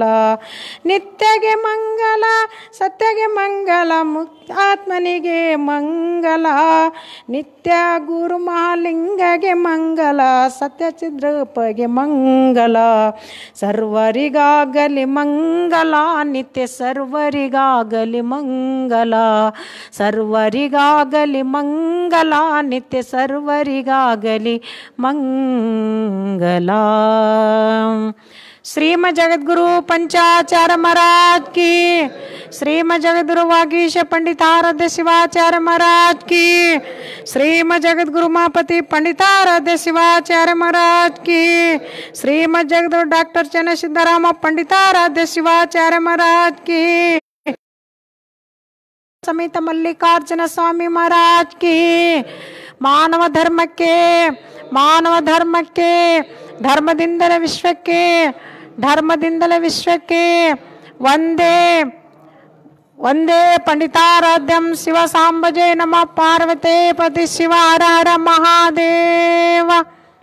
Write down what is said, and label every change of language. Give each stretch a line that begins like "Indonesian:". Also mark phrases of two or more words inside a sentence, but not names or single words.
Kannada: ನಿತ್ಯಗೆ ಮಂಗಲ ಸತ್ಯಗೆ ಮಂಗಲ ಮುಕ್ತಾತ್ಮನಿಗೆ ಮಂಗಲ ನಿತ್ಯ ಗುರು ಮಹಾಲಿಂಗಗೆ ಮಂಗಲ ಸತ್ಯಚಿದ್ರೂಪಗೆ ಮಂಗಲ ಸರ್ವರಿಗಾಗಲಿ ಮಂಗಲ ನಿತ್ಯ ಸರ್ವರಿಗಾಗಲಿ ಮಂಗಲ ಸರ್ವರಿಗಾಗಲಿ ಮಂಗಲ ನಿತ್ಯ ಸರ್ವರಿಗಾಗಲಿ ಮಂಗಲ ಶ್ರೀಮ ಜಗದ್ಗುರು
Hindi: पंचाचार्य महाराज की श्रीम जगद्गुरु वागीश पंडिताराध्य शिवाचार्य महाराज की श्रीम जगद्गुरु मापति पंडिताराध्य शिवाचार्य महाराज की श्रीम जगद्गुरु डॉक्टर चन्न सिद्धराम पंडिताराध्य शिवाचार्य महाराज की समेत मल्लिकार्जुन स्वामी महाराज की मानव धर्मಕ್ಕೆ
Kannada: ಧರ್ಮದಿಂದಲೇ ವಿಶ್ವಕ್ಕೆ ವಂದೇ ವಂದೇ
Sanskrit: पंडिताराध्यम शिव सांबजे नमः पार्वते पति शिव हर हर महादेव।